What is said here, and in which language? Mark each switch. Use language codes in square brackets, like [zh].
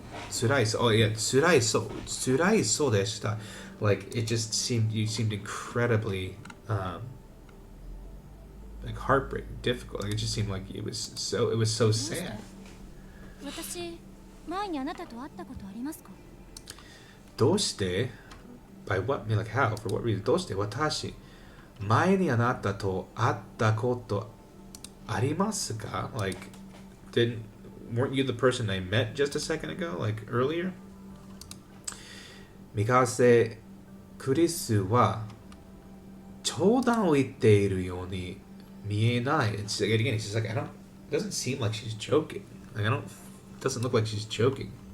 [ja] 辛いそう. [en] Oh yeah, [ja] 辛いそうでした. [en] Like it just seemed, you seemed incredibly like heartbreaking, difficult. Like it just seemed like it was so sad. [ja] 私、前にあなたと会ったことありますか？どうして [en] by what, I mean, like how, for what reason? [ja] どうして私前にあなたと会ったことありますか? [en] Like weren't you the person I met just a second ago, like earlier? [ja] ミカセクリスは冗談を言っているように見えない. [en] It's like, again, it's just like, it doesn't seem like she's joking. Like, it doesn't look like she's joking.